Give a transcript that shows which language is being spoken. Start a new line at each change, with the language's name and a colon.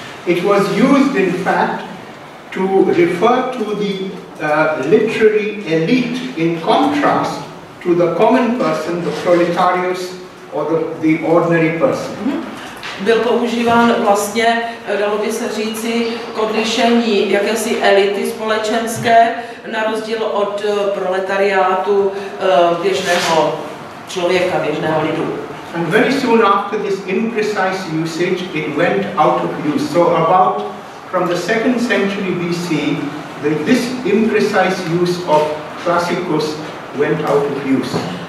English: It was used, in fact, to refer to the literary elite in contrast to the common person, the proletarius, or the ordinary person.
Czech: Byl používán vlastně, dalo by se říci, k odlišení jakési elity společenské, na rozdíl od proletariátu běžného člověka, běžného lidu.
English: And very soon after this imprecise usage, it went out of use. So about from the 2nd century BC, this imprecise use of classicus went out of use.